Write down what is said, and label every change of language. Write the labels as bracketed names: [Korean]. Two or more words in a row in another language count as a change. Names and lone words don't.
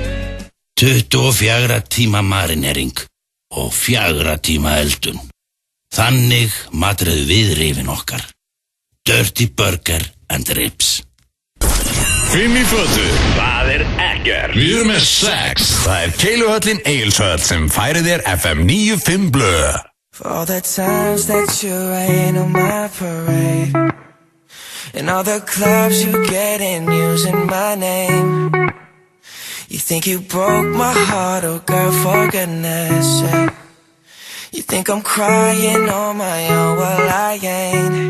[Icelandic] 24 tíma marinering og 4 tíma eldun. Þannig matruðu við rifin okkar. Dirty Burger and Ribs. 5 í fötu. Það er ekkert. Við erum með 6. Það er Keiluhöllin Egilshöll sem færir þér FM 95 blöð. [English] For all the times that you rain on my parade, and all the clubs you get in using my name. You think you broke my heart, oh girl, for goodness sake. You think I'm crying on my own, well I ain't.